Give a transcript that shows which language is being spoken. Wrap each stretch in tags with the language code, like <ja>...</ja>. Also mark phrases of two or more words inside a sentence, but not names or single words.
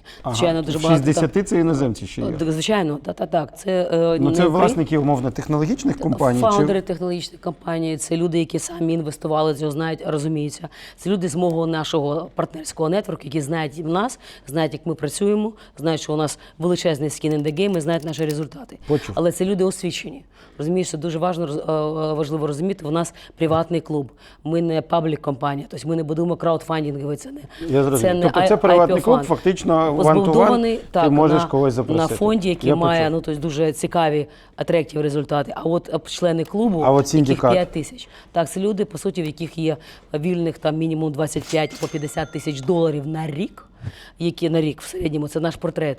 <uk>Звичайно, дуже багато. 60 це іноземці ще є? Звичайно, так. Це власники, умовно, технологічних компаній? Фаундери технологічних компаній, це люди, які самі інвестували, цього знають, розуміються. Це люди з мого нашого партнерського нетворку, які знають нас, знають, як ми працюємо, знають, що у нас величезний</uk> <en>skin in the game</en> <uk>і знають наші результати. Почув. Але це люди освічені. Розумієш, це дуже важливо розуміти. У нас приватний клуб. Ми не паблік-компанія, тобто ми не будуємо краудфандинговий, це тобто це приватний клуб, фактично one-to-one, ти можеш когось запросити. На фонді, який має дуже цікаві атрактивні результати. А от члени клубу, яких 5 тисяч. Так, це люди, по суті, в яких є вільних там мінімум 25 по 50 тисяч доларів на рік, які на рік в середньому, це наш портрет.</uk>